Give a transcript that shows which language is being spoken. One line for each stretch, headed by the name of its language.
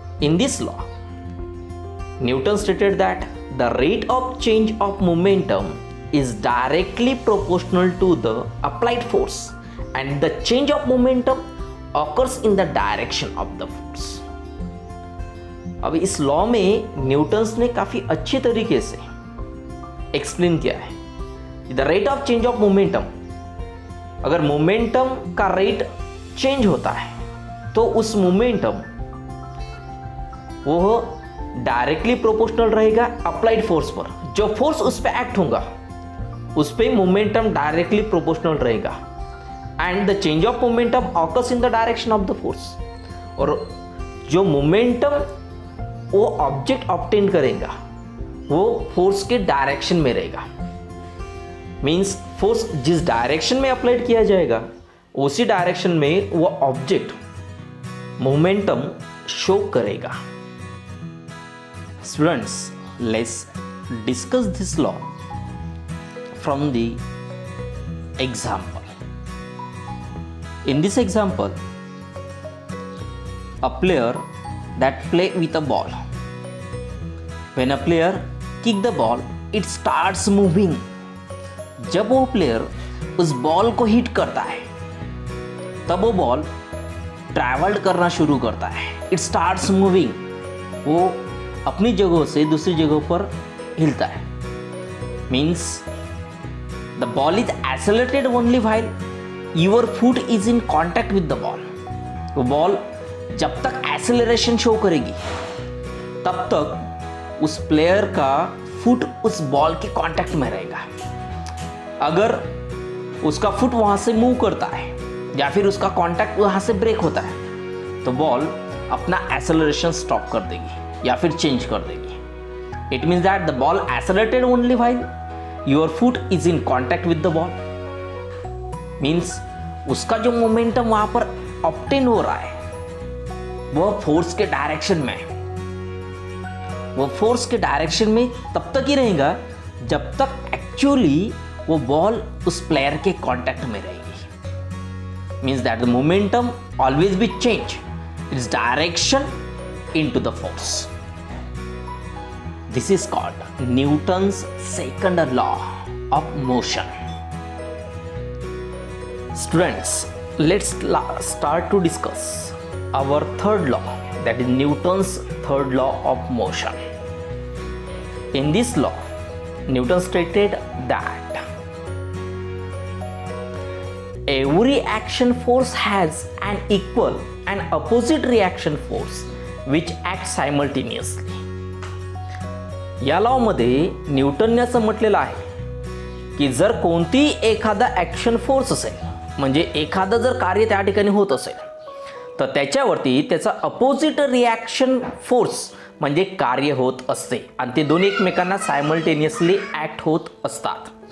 English: In this law, Newton stated that the rate of change of momentum is directly proportional to the applied force and the change of momentum occurs in the direction of the force.
Hindi: अब इस law में Newton's ने काफी अच्छे तरीके से explain किया है
English: The rate of change of momentum.
Hindi: अगर मोमेंटम का रेट चेंज होता है तो उस मोमेंटम वो डायरेक्टली प्रोपोर्शनल रहेगा अप्लाइड फोर्स पर. जो फोर्स उस पर एक्ट होगा उस पर मोमेंटम डायरेक्टली प्रोपोर्शनल रहेगा
English: And the change of momentum occurs in the direction of the force.
Hindi: और जो मोमेंटम वो ऑब्जेक्ट ऑब्टेन करेगा वो फोर्स के डायरेक्शन में रहेगा. मींस फोर्स जिस डायरेक्शन में अप्लाइड किया जाएगा उसी डायरेक्शन में वो ऑब्जेक्ट मोमेंटम शो करेगा.
English: Students, let's discuss this law from the example. In this example, a player that play with a ball. When a player kick the ball, it starts moving.
Hindi: जब वो player उस ball को hit करता है तब वो ball travel करना शुरू करता है.
English: It starts moving.
Hindi: वो अपनी जगह से दूसरी जगह पर हिलता है.
English: Means the ball is accelerated only while your foot is in contact with the ball.
Hindi: वो बॉल जब तक एक्सेलरेशन शो करेगी तब तक उस प्लेयर का फुट उस बॉल के कांटेक्ट में रहेगा. अगर उसका फुट वहां से मूव करता है या फिर उसका कांटेक्ट वहां से ब्रेक होता है तो बॉल अपना एक्सेलरेशन स्टॉप कर देगी या फिर चेंज कर देगी.
English: It means that the ball accelerated only while your foot is in contact with the ball.
Hindi: Means उसका जो मोमेंटम वहां पर ऑब्टेन हो रहा है वह फोर्स के डायरेक्शन में, वो फोर्स के डायरेक्शन में तब तक ही रहेगा जब तक एक्चुअली वो बॉल उस प्लेयर के कांटेक्ट में रहेगी.
English: Means that the momentum always be change its direction into the force. This is called Newton's second law of motion. Students, let's start to discuss our third law, that is Newton's third law of motion. In this law, Newton stated that every action force has an equal and opposite reaction force which act simultaneously.
Marathi: या law मध्ये न्यूटनने असं म्हटलेलं आहे की जर कोणती एखादा action force असेल म्हणजे एखादं जर कार्य त्या ठिकाणी होत असेल तर त्याच्यावरती त्याचा अपोजिट रिॲक्शन फोर्स म्हणजे कार्य होत असते आणि ते दोन्ही एकमेकांना सायमल्टेनियसली ॲक्ट होत असतात.